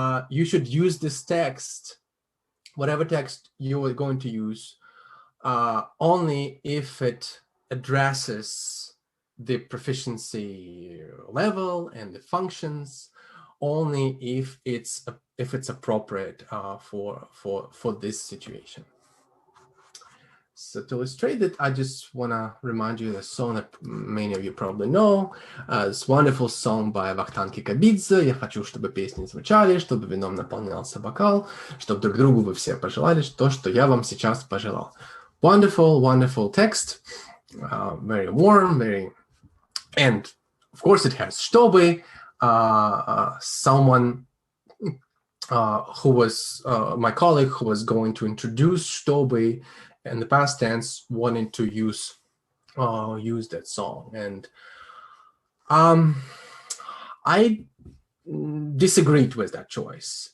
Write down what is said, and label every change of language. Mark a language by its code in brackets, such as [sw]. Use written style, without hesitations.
[en] You should use this text, whatever text you are going to use, only if it addresses the proficiency level and the functions, only if it's appropriate for this situation. So to illustrate it, I just want to remind you of a song that many of you probably know. This wonderful song by Вахтанг Кикабидзе. [ru] Я хочу, чтобы песни звучали, чтобы вином наполнялся бокал, чтобы друг другу вы все пожелали то, что я вам сейчас пожелал. [en] Wonderful, wonderful text. Very warm, and of course it has чтобы. Someone who was my colleague who was going to introduce чтобы in the past tense wanted to use that song, and I disagreed with that choice.